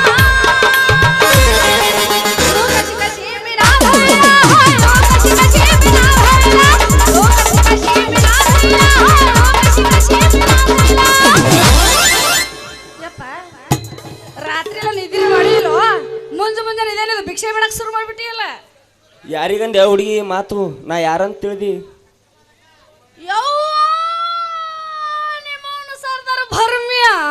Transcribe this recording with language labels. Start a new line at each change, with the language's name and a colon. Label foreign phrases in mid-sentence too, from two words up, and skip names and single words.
Marathi: यू कशी कशी मी राधायला, होय यू कशी कशी मी राधायला, यू कशी कशी मी राधायला, होय यू कशी कशी मी राधायला.
Kannada: ಯಪ್ಪ ರಾತ್ರಿ ಎಲ್ಲ ನಿದ್ರೆ ಮಾಡಿಲ್ಲೋ, ಮುಂಜಾನೆ ಇದೇನಿದು ಭಿಕ್ಷೆ ಬಿಡಕ್ ಶುರು ಮಾಡ್ಬಿಟ್ಟಿಯಲ್ಲ. ಯಾರಿಗಂದೆ ಆ ಹುಡುಗಿ ಮಾತು ನಾ ಯಾರಂತ ತಿಳಿದಿ ಯವ್ವ ನಿಮ್ಮವನು ಸರ್ದಾರ ಭರ್ಮ್ಯ.